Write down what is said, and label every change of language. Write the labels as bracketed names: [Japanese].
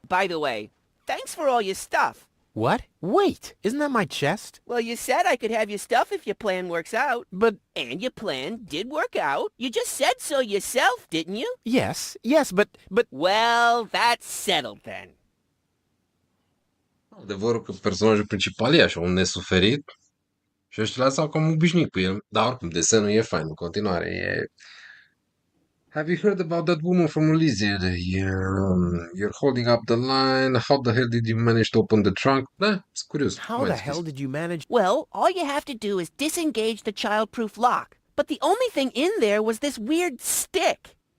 [English] By the way, thanks for all your stuff. What? Wait, isn't that my chest? Well, you said I could have your stuff if your plan works out. But... And your plan did work out. You just said so yourself, didn't you? Yes, but... Well, that's settled then. [Romanian] Adevărul că personajul principal e așa un nesuferit și ăștia s-au cam obișnuit cu el. Dar oricum, desenul e fain în continuare. E... [English] Have you heard about that woman from Elysium? You're holding up the line. How the hell did you manage to open the trunk? [Romanian] Da, sunt curios. [English] How the hell did you manage... Well, all you have to do is disengage the child-proof lock. But the only thing in there was this weird stick.